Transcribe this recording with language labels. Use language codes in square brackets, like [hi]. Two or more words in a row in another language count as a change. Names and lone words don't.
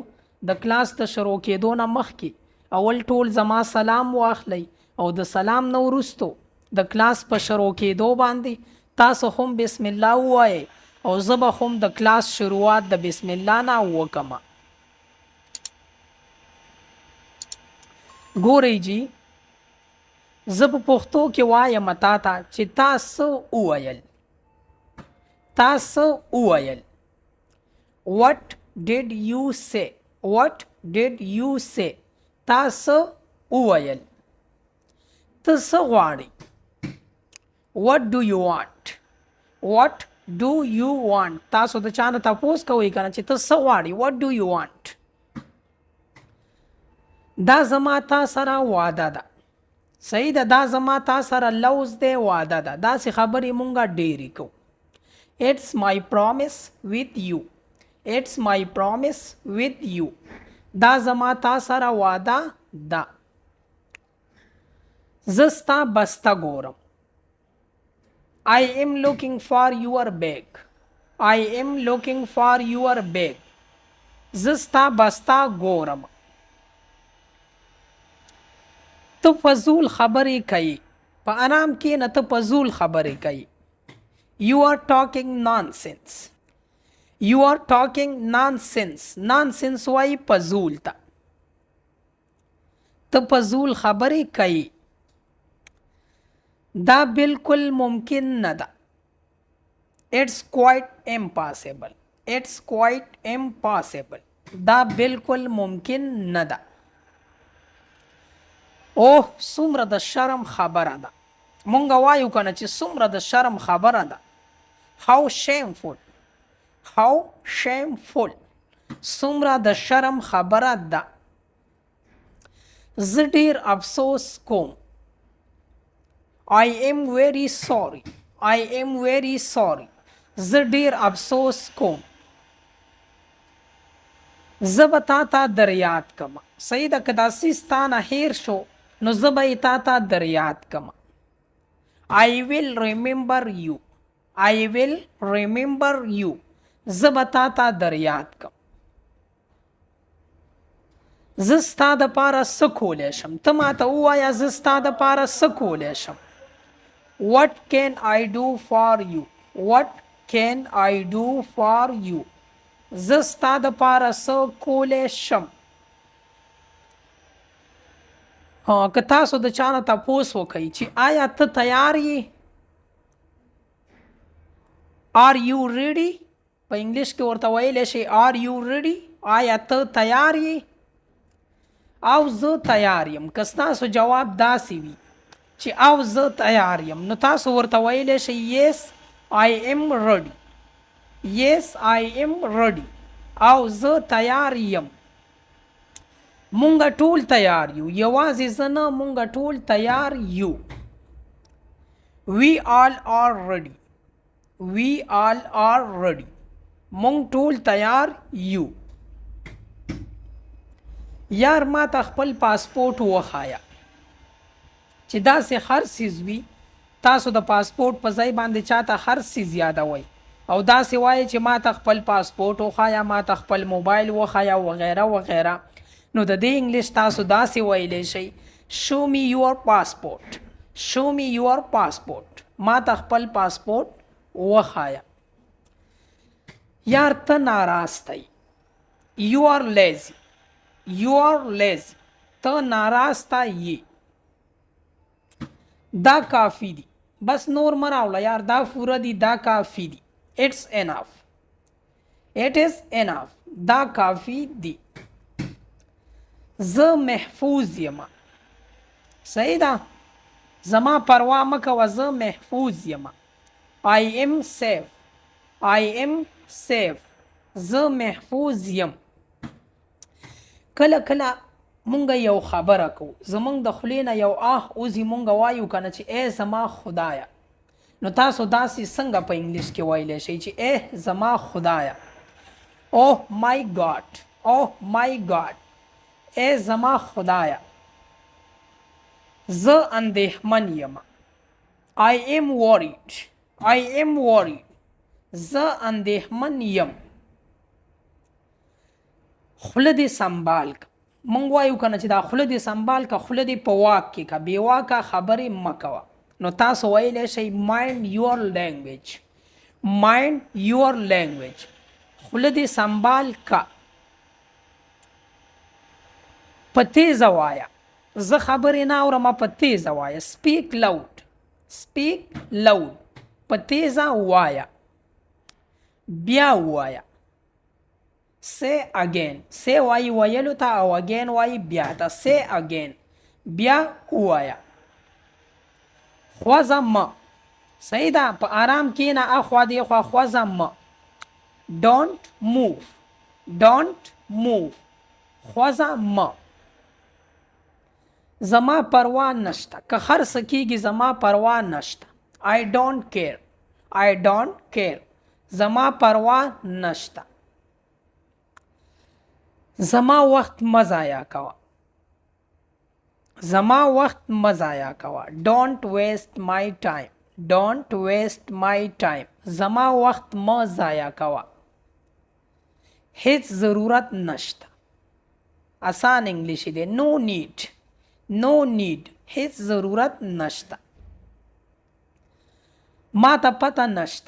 [ps] د کلاس د شروع کېدو نه مخکې اول ټول زما سلام واخلئ، او د سلام نه وروستو د کلاس په شروع کېدو باندې تاسو هم بسم الله ووایئ، او زه به هم د کلاس شروعات د بسم الله نه وکړم. ګورئ جی، زه په پښتو کې وایم تا ته چې تاسو وویل. تاسو وویل. [en] What did you say? What did you say? [ps] تاسو وویل. ته څه غواړې؟ [en] What do you want? What do you want? [ps] تاسو د چا نه تپوس کوئ که نه چې ته څه غواړې؟ [en] What do you want? [ps] دا زما تا سره وعده ده. صحیح ده؟ دا زما تا سره لوز دی، وعده ده. داسې خبرې مونږ ډېرې کوو. [en] It's my promise with you. It's my promise with you. [ps] دا زما تا سره وعده ده. زه ستا بسته ګورم. [en] I am looking for your bag. I am looking for your bag. [ps] زه ستا بسته ګورم. ته فضول خبرې کوي. په آرام کې نه، ته فضول خبرې کوي. [en] You are talking nonsense. You are talking nonsense. [ps] Nonsense وایي فضول ته. ته فضول خبرې کوي. دا بالکل ممکن نه ده. [en] It's quite impossible. It's quite impossible. [ps] دا بالکل ممکن نه ده. اوه څومره د شرم خبره ده. مونږ وایو که نه چې څومره د شرم خبره ده. [en] How shameful. How shameful. [ps] څومره د شرم خبره ده. زه ډیر افسوس کوم. [en] I am very sorry. I am very sorry. [ps] زه ډیر افسوس کوم. زه به تا ته در یاد کړم. صحیح ده؟ که دا څیز تا نه هیر شو نو زه به یې تا ته در یاد کړم. [en] I will remember you. I will remember you. [ps] زه به تا ته در یاد کړم. زه ستا دپاره څه کولی شم؟ ته ماته ووایه زه ستا دپاره څه کولی شم. [en] What can I do for you? What can I do for you? [ps] زه ستا دپاره څه کولی شم. که تاسو د چا نه تپوس وکئ چې آیا ته تیار یې؟ [en] Are you ready? [ps] په انګلیش کې ورته ویلی شئ [en] Are you ready? [ps] آیا ته تیار یې؟ او زه تیار یم. که ستاسو جواب داسې وي چې او زه تیار یم، نو تاسو ورته ویلی شئ [en] Yes I am ready. Yes I am ready. [ps] او زه تیار یم. مونږ ټول تیار یو. یوازې زه نه، مونږ ټول تیار یو. [en] We all are ready. We all are ready. [ps] مونږ ټول تیار یو. یار ما ته خپل پاسپورټ وښایه. چې داسې هر څیز وي، تاسو د پاسپورټ په ځای باندې چاته هر څیز یادوئ، او داسې وایئ چې ما ته خپل پاسپورټ وښایه، ما ته خپل موبایل وښایه، وغیره وغیره. نو د دې انګلیش تاسو داسې ویلی شئ [en] Show me your passport. Show me your passport. [ps] ما ته خپل پاسپورټ وښایه. یار ته ناراستی. [en] You are lazy. You are lazy. [ps] ته ناراسته یې. دا کافی دی. بس نور مه راوړه یار، دا پوره دي، دا کافي دي. [en] It's enough. It is enough. [ps] دا کافي دي. زه محفوظ یم. صحیح ده. زما پروا مه کوه، زه محفوظ یم. [en] I am safe. I am safe. [ps] زه محفوظ یم. کله کله مونږ یو خبره کوو، زمونږ د خولې نه یو اوزي، مونږ وایو که نه چې ای زما خدایه. نو تاسو داسې څنګه په انګلیش کې ویلی شئ چې ای زما خدایه. [en] Oh my God. Oh my God. [ps] ای زما خدایه. زه اندېښمن یم. [en] I am worried. I am worried. [ps] زه اندېښمن یم. خوله دې سنبال که. مونږ وایو که نه چې دا خوله دې سنبال که، خوله دې په واک کې که، بې واکه خبرې مه کوه. نو تاسو ویلی شئ [en] mind your language. mind your language. [ps] خوله دې سنبال که. په تیزه وایه. زه خبرې نه اورم، په تیزه وایه. [en] speak loud. speak loud. [ps] په تیزه وایه. بیا وایه. [en] say again. [ps] say وایي ویلو ته، او again وایي بیا ته. [en] say again. [ps] بیا وایه. خوځه مه. صحیح ده. په آرام کښېنه، اخوا دې خوا خوځه مه. [en] don't move. don't move. [ps] خوځه مه. زما پروا نشته. که هر څه کېږي زما پروا نشته. [en] I don't care. I don't care. [ps] زما پروا نشته. زما وخت مه ضایع کوه. زما وخت مه ضایع کوه. [en] Don't waste my time. Don't waste my time. [ps] زما وخت مه ضایع کوه. هیڅ ضرورت نشته. آسان انګلیشي دی. [en] No need. No need. [ps] هیڅ ضرورت نشته. ما ته پته نشته.